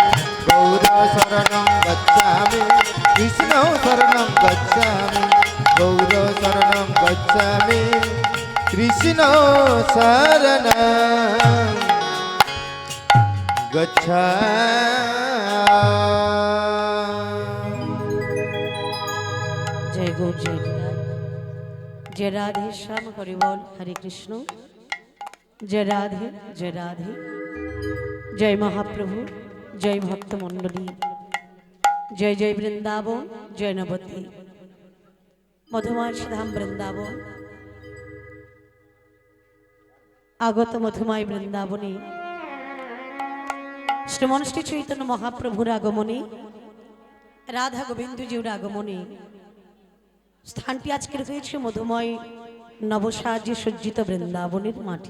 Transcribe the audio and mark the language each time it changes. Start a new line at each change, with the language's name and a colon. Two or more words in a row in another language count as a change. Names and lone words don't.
Sanskrit: गौर शरणं गच्छामि, कृष्ण शरणं गच्छामि। गौर शरणं गच्छामि, कृष्ण शरणं गच्छामि।
Hindi: जय गौ जय निताई, जय राधे श्याम हरि बोल। हरे कृष्ण। जय राधे जय राधे, जय महाप्रभु, जय भक्त मंडली, जय जय वृंदावन, जय नवती।
Bangla: মধুময় ধাম বৃন্দাবন, আগত মধুময় বৃন্দাবনে শ্রীমন শ্রী চৈতন্য মহাপ্রভুর আগমনে, রাধা গোবিন্দজির আগমনে স্থানটি আজকের হয়েছে মধুময় নবসাজ্যে সজ্জিত বৃন্দাবনের মাটি।